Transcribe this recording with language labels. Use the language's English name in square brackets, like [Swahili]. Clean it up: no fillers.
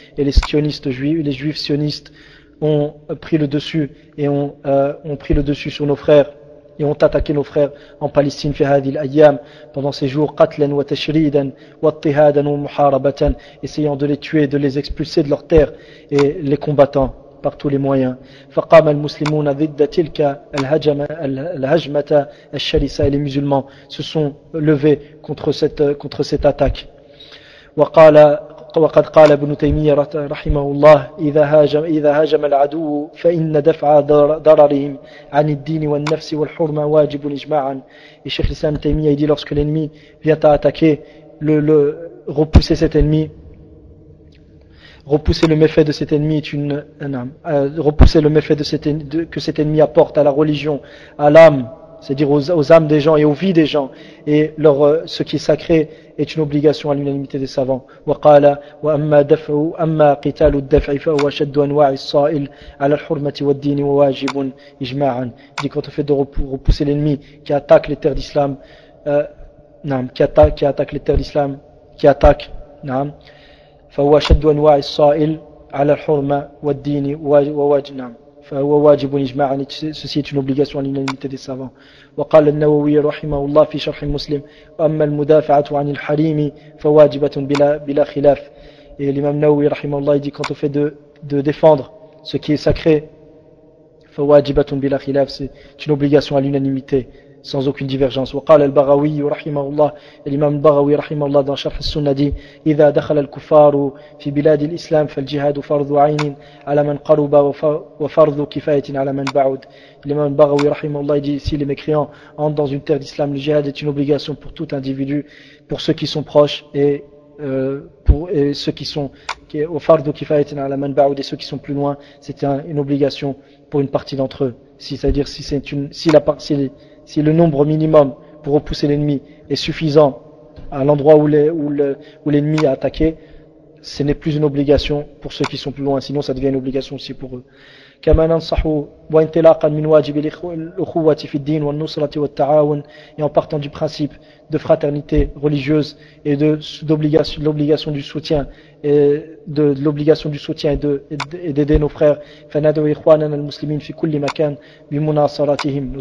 [French] Et les sionistes juifs, les juifs sionistes ont pris le dessus et ont pris le dessus sur nos frères et ont attaqué nos frères en Palestine [Arabic] fi hadhihi al-ayyam, [French] pendant ces jours, [Arabic] qatlan wa tashridan wa tihadan wa muharabatan, [French] essayant de les tuer, de les expulser de leur terre et les combattant. par tous les moyens. [Arabic] فقام المسلمون ضد تلك الهجمة الهجمة الشرسة. [French] Et les musulmans se sont levés contre cette attaque. [Arabic] وقال وقد قال ابن تيمية رحمه الله إذا هاجم العدو فإن دفع ضررهم عن الدين والنفس والحرمة واجب إجماعا. [French] Et Cheikh l'Islam Taymiyyah il dit lorsque l'ennemi vient à attaquer le repousser cet ennemi, repousser le méfait de cet ennemi est une repousser le méfait de cet ennemi, que cet ennemi apporte à la religion, à l'âme, c'est-à-dire aux âmes des gens et aux vies des gens, et leur ce qui est sacré est une obligation à l'unanimité des savants. [Arabic] وقال وأما دفع أما قتال الدفع فهو شد أنواع الصائل على الحرمة والدين وواجب إجماعا. [French] Dit quant au fait de repousser l'ennemi qui attaque les terres d'islam, qui attaque les terres d'islam, qui attaque, نعم. [Arabic] فهو شد أنواع الصائل على الحرمة والدين وواجب نعم فهو واجب إجماعا. [French] Ceci est une obligation à l'unanimité des savants. [Arabic] وقال النووي رحمه الله في شرح مسلم أما المدافعة عن الحريم فواجبة بلا خلاف. [French] Et l'imam Nawawi [Arabic] رحمه الله [French] dit quant au fait de défendre ce qui est sacré, [Arabic] فواجبة بلا خلاف, [French] c'est une obligation à l'unanimité sans aucune divergence. [Arabic] وقال البغوي رحمه الله الإمام البغوي رحمه الله dans شرح السنة dit إذا دخل الكفار في بلاد الإسلام فالجهاد فرض عين على من قرب وفرض كفاية على من بعد. الإمام البغوي رحمه الله [French] dit si les mécréants entrent dans une terre d'islam, le jihad est une obligation pour tout individu, pour ceux qui sont proches et ceux qui sont plus loin, c'est une obligation pour une partie d'entre eux, si le nombre minimum pour repousser l'ennemi est suffisant à l'endroit où l'ennemi a attaqué, ce n'est plus une obligation pour ceux qui sont plus loin, sinon ça devient une obligation aussi pour eux. [Arabic] كما ننصح وانطلاقا من واجب الأخوة في الدين والنصرة والتعاون. [French] Et en partant du principe de fraternité religieuse et de l'obligation du soutien et d'aider nos frères. [Arabic] فندعو إخواننا المسلمين في كل مكان بمناصرتهم.